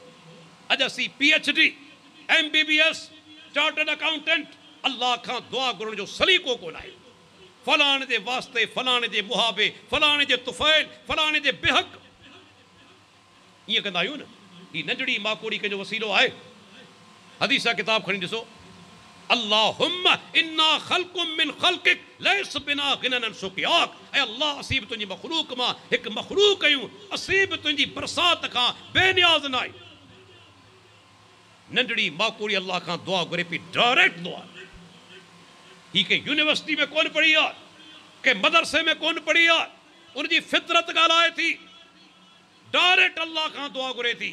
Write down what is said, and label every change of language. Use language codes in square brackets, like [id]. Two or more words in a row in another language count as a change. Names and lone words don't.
[sd] अॼु असीं PhD MBBS [en] chartered accountant, [sd] अल्लाह खां दुआ घुरण जो सलीक़ो कोन आहे। फलाणे जे वास्ते, फलाणे जे मुहाबे, फलाणे जे तुफ़ैल, फलाणे जे बेहक ईअं कंदा आहियूं न। ही नंढड़ी माकोड़ी कंहिंजो वसीलो आहे? हदीस किताब खणी ॾिसो। [ar] اللهم إنا خلق من خلقك ليس بنا غنى عن سقياك. [sd] ऐं अल्लाह असीं बि तुंहिंजी मख़लूक मां हिकु मख़लूक आहियूं, असीं बि तुंहिंजी बरसात खां बेनियाज़ न आहियूं। नंढड़ी माकोड़ी अल्लाह खां दुआ घुरे पई, डायरेक्ट दुआ। ही के यूनिवर्सिटी में कोन पढ़ी आहे, के मदरसे में कोन पढ़ी आहे, उनजी फितरत ॻाल्हाए थी, डायरेक्ट अल्लाह खां दुआ घुरे थी।